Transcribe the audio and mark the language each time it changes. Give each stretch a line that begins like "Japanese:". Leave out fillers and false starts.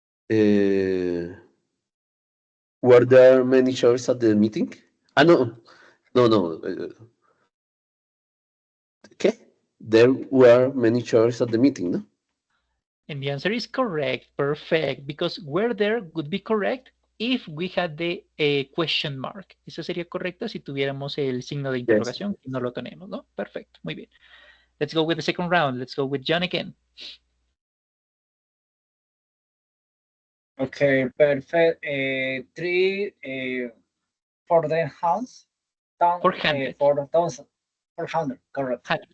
English: Were there many chairs at the meeting? No. Okay. There were many chairs at the meeting, no? And the answer is correct. Perfect. Because were there would be correct if we had the question mark.
Spanish: Esa sería correcta si tuviéramos el signo de interrogación. Yes. Y no lo tenemos, ¿no? Perfecto. Muy bien.
English: Let's go with the second round. Let's go with John again. Okay, perfect. 3 for the house. 400. 4,000. 400, correct.